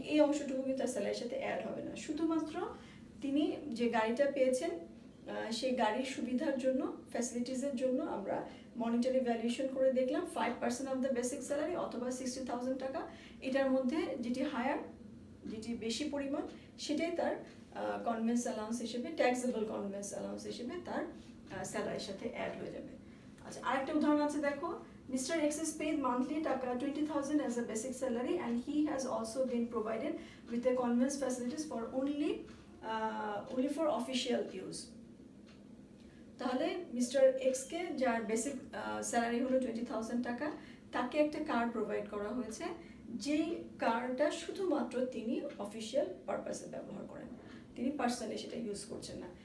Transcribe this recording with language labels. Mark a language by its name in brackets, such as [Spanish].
[Bangla] এই অংশটুকু কিন্তু তার স্যালারির সাথে অ্যাড হবে না, শুধুমাত্র তিনি যে গাড়িটা পেয়েছেন সেই গাড়ির সুবিধার জন্য, ফ্যাসিলিটিসের জন্য আমরা মনিটারি ভ্যালুয়েশন করে দেখলাম 5% [English] of the basic salary [Bangla] অথবা 60,000 টাকা। এটার মধ্যে যেটি হায়ার, যেটি বেশি পরিমাণ, সেটাই তার কনভেন্স অ্যালাউন্স হিসেবে, ট্যাক্সেবল কনভেন্স অ্যালাউন্স হিসেবে তার স্যালারির সাথে অ্যাড হয়ে যাবে। [English] আচ্ছা, আরেকটা উদাহরণ আছে দেখো, mister X is paid monthly taka 20,000 as a basic salary and he has also been provided with the conveyance facilities for only for official use। [Bangla] তাহলে মিস্টার এক্সকে যার বেসিক স্যালারি হলো 20,000 টাকা, তাকে একটা কার্ড প্রোভাইড করা হয়েছে, যেই কার্ডটা শুধুমাত্র তিনি অফিসিয়াল পারপাসে ব্যবহার করেন, তিনি পার্সোনালি সেটা ইউজ করছেন না।